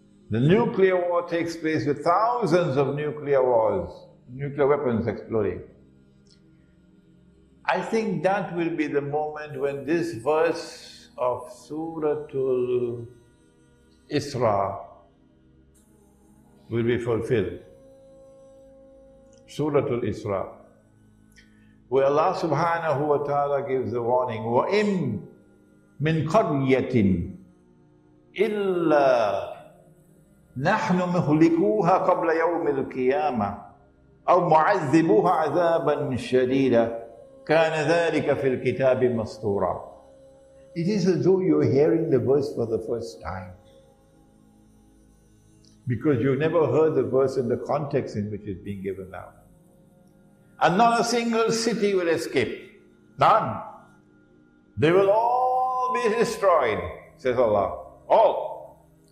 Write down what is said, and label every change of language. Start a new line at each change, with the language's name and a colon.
English: The nuclear war takes place with thousands of nuclear weapons exploding. I think that will be the moment when this verse of Suratul Isra will be fulfilled. Suratul Isra, where Allah subhanahu wa ta'ala gives the warning,
Arabic: وَإِن مِّن قَرْيَةٍ إِلَّا نحن مهلكوها قبل يوم القيامة أو معذبوها عذابا شديدا كان ذلك في الكتاب مسطورا.
English: It is as though you're hearing the verse for the first time, because you've never heard the verse in the context in which it's being given now. And not a single city will escape. None. They will all be destroyed, says Allah. All.